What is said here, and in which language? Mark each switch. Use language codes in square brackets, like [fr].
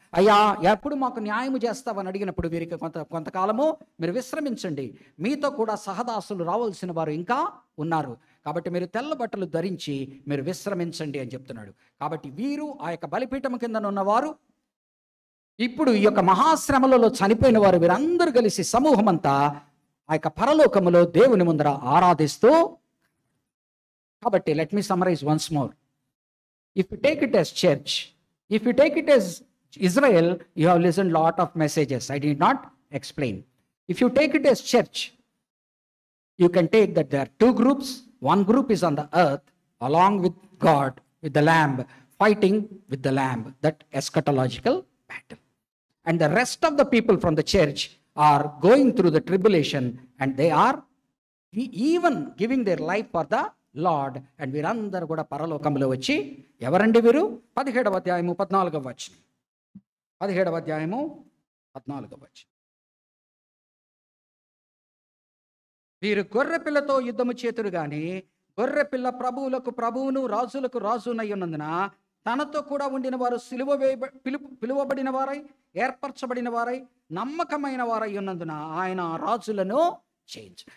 [te] అయ్యా ఎప్పుడు మాకు న్యాయము చేస్తావని అడిగినప్పుడు వీరికి కొంతకాలము మీరు విశ్రమించండి, మీతో కూడా సహదాసులు రావాల్సిన వారు ఇంకా ఉన్నారు, కాబట్టి మీరు తెల్ల బట్టలు ధరించి మీరు విశ్రమించండి అని చెప్తున్నాడు. కాబట్టి వీరు ఆ యొక్క బలిపీఠం కింద ఉన్నవారు, ఇప్పుడు ఈ యొక్క మహాశ్రమలలో చనిపోయిన వారు, వీరందరూ కలిసి సమూహం అంతా ఆ యొక్క పరలోకములో దేవుని ముందర ఆరాధిస్తూ [en] కాబట్టి let me summarise once more. If you take it as church, if you take it as Israel, you have listened lot of messages. I did not explain. If you take it as church, you can take that there are two groups. One group is on the earth along with God, with the Lamb, fighting with the Lamb, that eschatological battle. And the rest of the people from the church are going through the tribulation, and they are even giving their life for the Lord. [te] And వీరందరూ కూడా పరలోకంలో వచ్చి, ఎవరండి వీరు? 17వ అధ్యాయము 14వ వచనం. 17వ అధ్యాయము 14వ వచనం. వీరు గొర్రెపిల్లతో యుద్ధము చేతురు గాని, గొర్రెపిల్ల ప్రభువులకు ప్రభువును రాజులకు రాజునై ఉన్నందున తనతో కూడా ఉండిన వారు సిలువ పిలువబడిన వారై, ఏర్పరచబడిన వారై, నమ్మకమైన వారై ఉన్నందున ఆయన రాజులను చేంజ్.